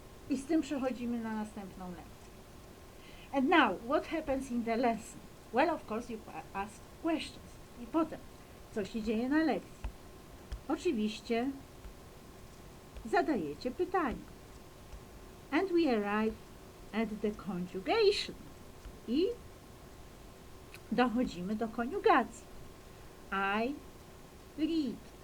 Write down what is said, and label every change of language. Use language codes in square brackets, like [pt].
[pl] I z tym przechodzimy na następną lekcję. [en] And now, what happens in the lesson? Well, of course, you ask questions. [pl] I potem, co się dzieje na lekcji? Oczywiście zadajecie pytania. [en] And we arrive at the conjugation. [pl] I dochodzimy do koniugacji. [en] I read,